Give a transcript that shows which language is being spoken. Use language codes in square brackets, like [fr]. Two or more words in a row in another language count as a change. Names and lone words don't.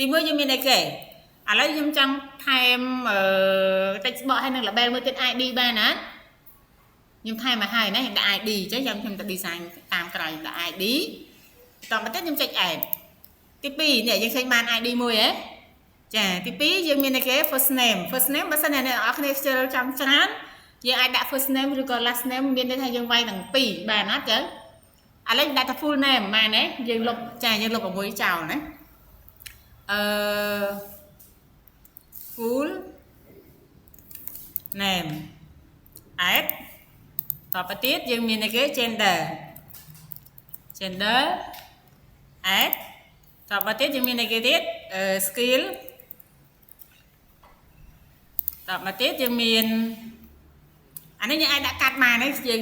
[km] 1 យើងមានអីគេឥឡូវខ្ញុំចង់ថែម [en] text box [km] ហើយនឹង label មួយទៀត ID បានណាខ្ញុំថែមមកហើយណាខ្ញុំដាក់ ID អញ្ចឹងខ្ញុំទៅ design តាមក្រោយខ្ញុំដាក់ ID តទៅទៀតខ្ញុំចុច add ទី2នេះយើងឃើញបាន ID មួយហ៎ចាទី2យើងមានអីគេ [en] first name [km] បើសិនអ្នកនរអគ្នាខ្ជិលចាំច្រើនយើងអាចដាក់ [en] first name [km] ឬក៏ [en] last name [km] មានន័យថាយើងវាយទាំងពីរបានអត់ចឹងឥឡូវដាក់តែ [en] full name [km] បានទេយើងលុបចាយើងលុប6ចោលណា [en] full name add [km] តទៅទៀតយើងមានអីគេ [en] gender add [km] តទៅទៀតយើងមានអីគេទៀតskill តទៅទៀតយើងមានអានេះយើងអាចដាក់កាត់បានទេយើង